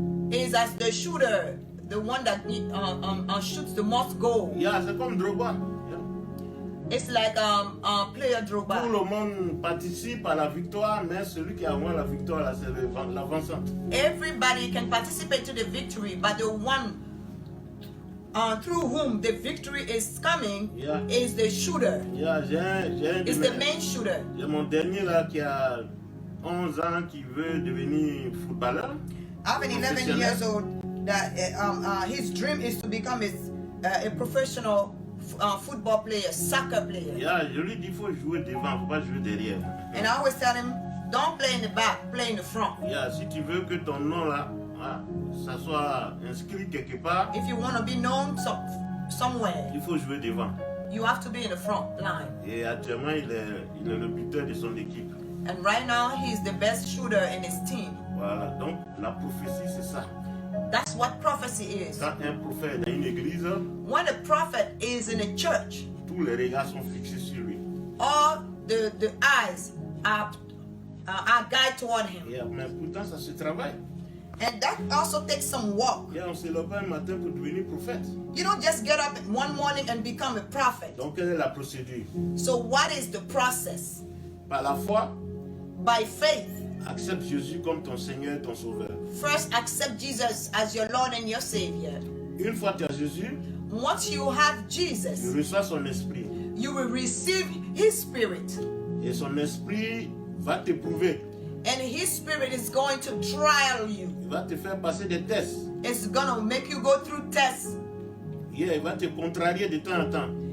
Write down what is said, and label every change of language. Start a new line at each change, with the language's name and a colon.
English: It is as the shooter, the one that shoots the most goals.
French: C'est comme Drogba.
English: It's like player
French: Tout
English: Drogba.
French: le monde participe à la victoire, mais celui qui a moins la victoire, là, c'est l'avancante.
English: Everybody can participate to the victory, but the one through whom the victory is coming is the shooter. It's the main shooter.
French: J'ai mon dernier là qui a 11 ans qui veut devenir footballeur.
English: I have an 11 years old that his dream is to become a professional football player, soccer player.
French: Je lui dis il faut jouer devant, faut pas jouer derrière.
English: And I always tell him, don't play in the back, play in the front.
French: Si tu veux que ton nom là, ça soit inscrit quelque part,
English: If you want to be known somewhere,
French: il faut jouer devant.
English: you have to be in the front line.
French: Et actuellement, il est le buteur de son équipe.
English: And right now, he's the best shooter in his team.
French: Voilà, donc la prophétie c'est ça.
English: That's what prophecy is.
French: Quand un prophète est dans une église,
English: When a prophet is in a church,
French: tous les regards sont fixés sur lui.
English: all the eyes are guided toward him.
French: Mais pourtant, ça se travaille.
English: And that also takes some work.
French: On ne se lève pas un matin pour devenir prophète.
English: You don't just get up one morning and become a prophet.
French: Donc, quelle est la procédure?
English: So what is the process?
French: Par la foi,
English: By faith,
French: accepte Jésus comme ton Seigneur et ton Sauveur.
English: first accept Jesus as your Lord and your Savior.
French: Une fois que tu as Jésus,
English: Once you have
French: tu
English: Jesus,
French: reçois son esprit.
English: you will receive His Spirit.
French: Et son esprit va t'éprouver.
English: And His Spirit is going to trial you.
French: Il va te faire passer des tests.
English: It's going to make you go through tests.
French: Il va te contrarier de temps en temps.